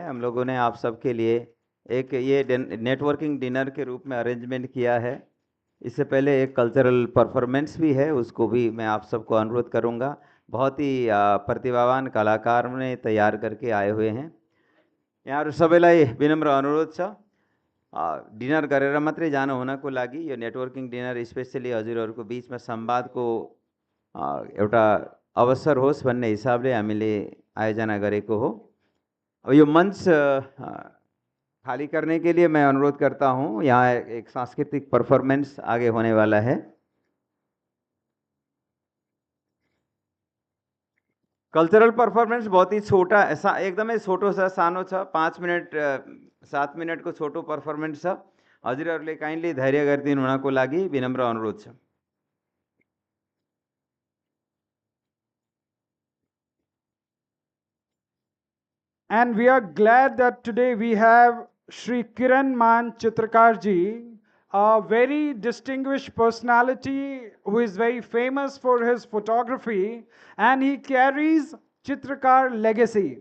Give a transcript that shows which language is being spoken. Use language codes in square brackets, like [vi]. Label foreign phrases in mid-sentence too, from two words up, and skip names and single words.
[hi] हम लोगों ने आप सबके लिए एक ये [en] networking dinner [hi] के रूप में अरेंजमेंट किया है। इससे पहले एक [en] cultural performance [hi] भी है, उसको भी मैं आप सबको अनुरोध करूंगा। बहुत ही प्रतिभावान कलाकार ने तैयार करके आए हुए हैं। [ne] यहाँ सबैलाई विनम्र अनुरोध छ डिनर गरेर मात्रै जानु हुनको लागि यो [en] networking dinner [ne] स्पेशली हजुरहरूको बिचमा संवादको एउटा अवसर होस् भन्ने हिसाबले हामीले आयोजना गरेको हो। [hi] अब यो मंच खाली करने के लिए मैं अनुरोध करता हूं। यहाँ एक सांस्कृतिक परफॉर्मेंस आगे होने वाला है। [en] cultural performance [hi] बहुत ही छोटा [ne] एकदमै छोटो छ, सानो छ। 5 मिनट 7 मिनट को छोटो परफॉर्मेंस छ। हजुरहरूले काइन्डली धैर्य गरिदिनु हुनको लागि विनम्र अनुरोध छ। [en] And we are glad that today we have Shri Kiran Man Chitrakarji, a very distinguished personality who is very famous for his photography, and he carries Chitrakar legacy.